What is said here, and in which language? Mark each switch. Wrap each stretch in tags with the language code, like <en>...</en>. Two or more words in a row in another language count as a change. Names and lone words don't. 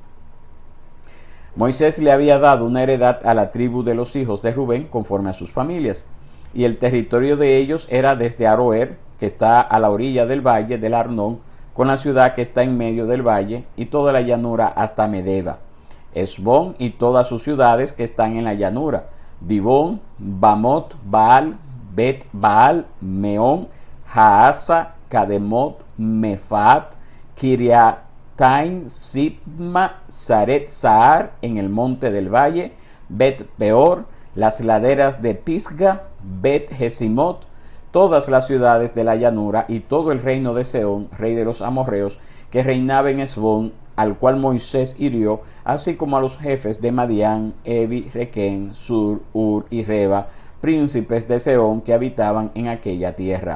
<es>Moisés le había dado una heredad a la tribu de los hijos de Rubén conforme a sus familias, y el territorio de ellos era desde Aroer, que está a la orilla del valle del Arnón, con la ciudad que está en medio del valle, y toda la llanura hasta Medeba, Esbón y todas sus ciudades que están en la llanura, Dibón, Bamot, Baal, Bet Baal, Meón, Haasa, Kademot, Mefaat, Kiriataim, Sibma, Saret Sahar en el monte del valle, Bet Peor, las laderas de Pisga, Bet Jesimot, todas las ciudades de la llanura y todo el reino de Sehón, rey de los amorreos, que reinaba en Esbón, al cual Moisés hirió, así como a los jefes de Madián, Evi, Requén, Sur, Ur y Reba, príncipes de Sehón que habitaban en aquella tierra.</es>